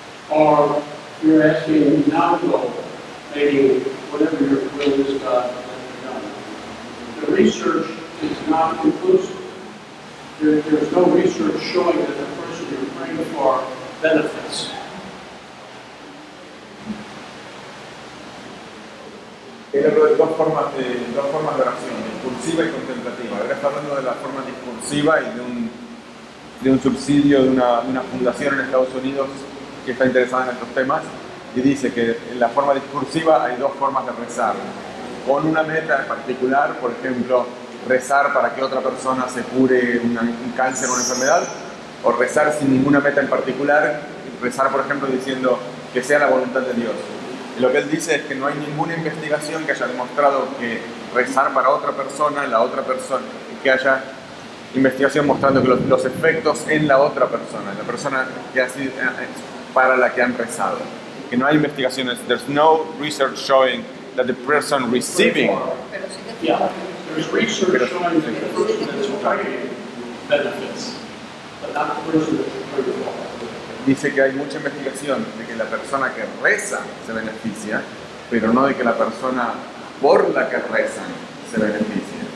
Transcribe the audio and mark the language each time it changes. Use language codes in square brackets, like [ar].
[en] Or you're asking non-goal, meaning whatever your will is, God, let it be done. The research is not conclusive. There's no research showing that the person you're praying for benefits. [es] Él habló de dos formas de oración, discursiva y contemplativa. Ahora está hablando de la forma discursiva y de un subsidio de una fundación en Estados Unidos que está interesada en estos temas, y dice que en la forma discursiva hay 2 formas de rezar. Con una meta en particular, por ejemplo, rezar para que otra persona se cure un cáncer o una enfermedad, o rezar sin ninguna meta en particular, rezar, por ejemplo, diciendo que sea la voluntad de Dios. Y lo que él dice es que no hay ninguna investigación que haya demostrado que rezar para otra persona, que haya investigación mostrando que los efectos en la otra persona, en la persona que ha sido, para la que han rezado. Que no hay investigaciones, [en] there's no research showing that the person receiving. [es] Pero sí que [en] Yeah, there's research showing that the person that's praying benefits, but not the person that's praying for. [es] Dice que hay mucha investigación de que la persona que reza se beneficia, pero no de que la persona por la que rezan se beneficia.